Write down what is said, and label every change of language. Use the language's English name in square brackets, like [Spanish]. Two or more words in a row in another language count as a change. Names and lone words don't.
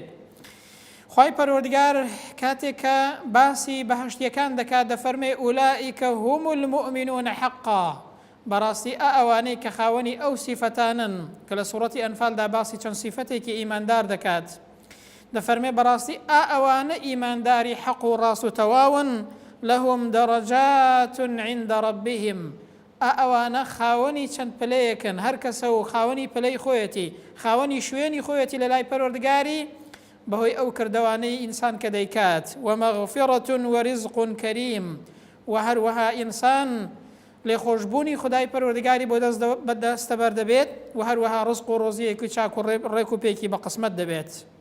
[Central Kurdish] خوای پەروەردگار کاتێک کە باسی بەهەشتیەکان دەکات دەفەرمێ [Arabic] ئولائیکە هوم المؤمنون حەقا، [Central Kurdish] بەڕاستی ئەوانەی کە خاوەنی ئەو سیفەتانن کە لە سوڕەتی ئەنفالدا باسی چەند سیفەتێکی ئیماندار دەکات. دەفەرمێ بەڕاستی ئەوانە ئیمانداری حەق و ڕاست و تەواون [Arabic] لهم درجات عند ربهم، [Central Kurdish] ئەوانە خاوەنی چەند پلەیەکن، هەر کەسە و خاوەنی پلەی خۆیەتی، خاوەنی شوێنی خۆیەتی لە لای پەروەردگاری بەهۆی ئەو کردەوانەی ئینسان کە دەیکات. [Arabic] ومەغفرة ورزق كريم، [Central Kurdish] و هەروەها ئینسان لێخۆشبوونی خدای پەروەردگاری بۆ دەستەبەر دەبێت و هەروەها ڕزق و ڕۆزیەکی چاک و ڕێک و پێکی بە قسمەت دەبێت.